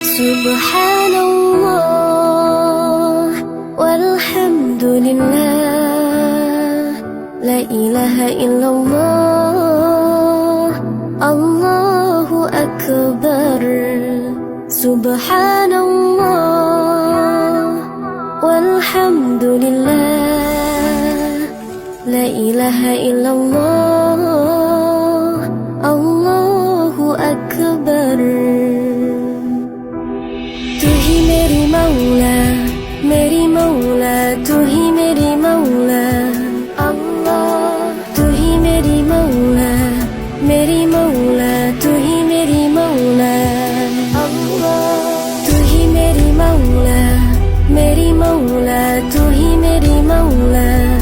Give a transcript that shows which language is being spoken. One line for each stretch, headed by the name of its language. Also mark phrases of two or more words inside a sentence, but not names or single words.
Arabic: سبحان الله والحمد لله لا إله إلا الله الله أكبر سبحان الله والحمد لله لا إله إلا الله الله أكبر
Urdu: تو ہی میری مولا تو ہی میری مولا اللہ تو ہی میری مولا تو ہی میری مولا اللہ تو ہی میری مولا تو ہی میری مولا